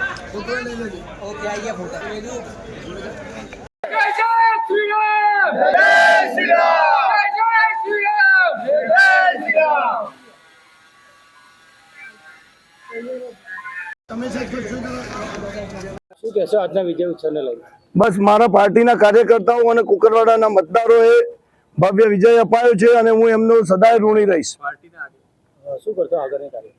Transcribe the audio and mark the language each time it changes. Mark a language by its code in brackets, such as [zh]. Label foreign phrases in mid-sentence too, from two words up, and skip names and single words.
[hi] ओके आइए फोटो जय जय श्री राम जय श्री राम जय श्री राम जय श्री राम। [gu] શું કહેશો આજના વિજય ઉત્સવને લઈને? બસ મારા પાર્ટીના કાર્યકર્તાઓ અને કુકરવાડાના મતદારોએ ભવ્ય વિજય અપાયો છે અને હું એમનો સદાય ઋણી રહીશ. શું કરશો આગળની કાર્ય?